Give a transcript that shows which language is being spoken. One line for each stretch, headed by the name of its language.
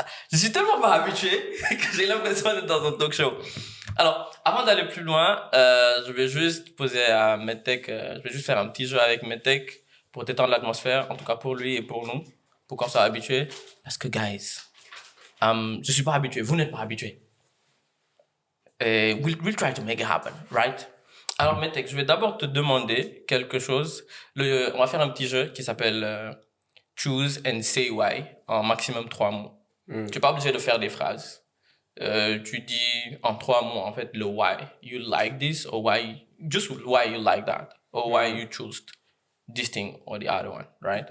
French: Je suis tellement pas habitué que j'ai l'impression d'être dans un talk show. Alors, avant d'aller plus loin, je vais juste poser à Medtech, je vais juste faire un petit jeu avec Medtech pour détendre l'atmosphère, en tout cas pour lui et pour nous. Pourquoi on soit habitué? Parce que, guys, je suis pas habitué. Vous n'êtes pas habitué.
English: Et we'll try to make it happen, right?
French: Alors, Metek, je vais d'abord te demander quelque chose. On va faire un petit jeu qui s'appelle
English: Choose and Say Why
French: en maximum 3 mots. Tu n'es pas obligé de faire des phrases. Tu dis en 3 mots, en fait, le
English: why you like this or just why you like that or why you choose this thing or the other one, right?